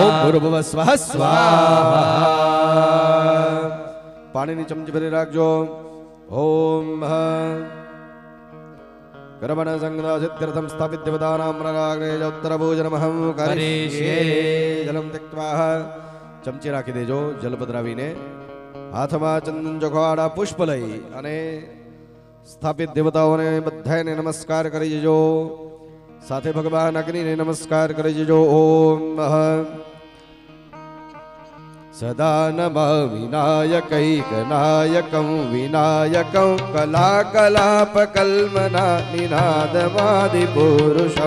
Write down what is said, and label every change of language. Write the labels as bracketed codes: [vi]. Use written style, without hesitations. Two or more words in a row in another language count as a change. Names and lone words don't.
[sa] ओम भूर्भुवः स्वः स्वाहा। [gu] પાણીની ચમચી ભરી રાખજો। [sa] ओम कर्मण संगदा सिद्ध्यर्थं स्थापित देवतानां मृगाग्ने उत्तरभोजनमहं करिष्ये। जलम त्यक्त्वा [gu] चमची રાખી દેજો જલ પધરાવીને હાથમાં ચંદન ચોખાડા પુષ્પ લઈ અને સ્થાપિત દેવતાઓને બધાને નમસ્કાર કરી દેજો. સાથે ભગવાન અગ્નિને નમસ્કાર કરી દેજો. [sa] ઓમ सदा नमामि नायकैकनायकं विनायकं कलाकलापकल्मना निनादमादिपुरुषं.